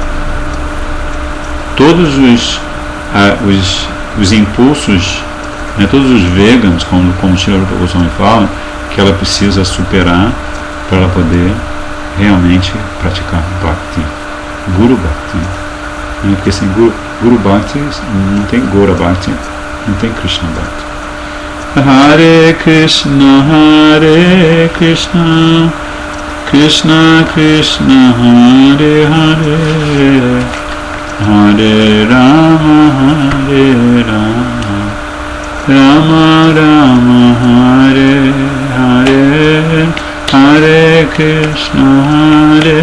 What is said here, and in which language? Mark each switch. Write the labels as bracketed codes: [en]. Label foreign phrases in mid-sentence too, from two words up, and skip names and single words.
[pt] todos os impulsos, todos os vegans, como Srila Rupa Goswami fala, que ela precisa superar para ela poder realmente praticar [sa] भक्ति, गुरु भक्ति. [pt] Porque sem [sa] गुरु भक्ति [pt] não tem [sa] गोर भक्ति, [pt] não tem [sa] कृष्ण भक्ति. हरे कृष्ण, कृष्ण कृष्ण, हरे हरे, हरे राम, राम राम, हरे हरे, हरे कृष्ण,